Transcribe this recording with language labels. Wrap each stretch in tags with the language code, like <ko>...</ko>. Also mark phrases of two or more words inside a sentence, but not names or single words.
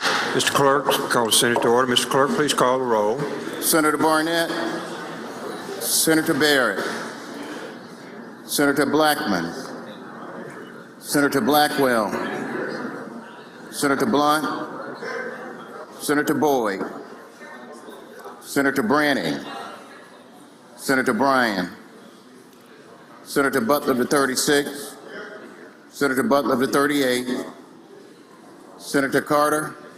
<en>Mr. Clerk, call the Senate to order. Mr. Clerk, please call the roll. Senator Barnett, Senator Barrett, Senator Blackman, Senator Blackwell, Senator Blunt, Senator Boyd, Senator Branning, Senator Bryan, Senator Butler to 36, Senator Butler to 38, Senator Carter,</en>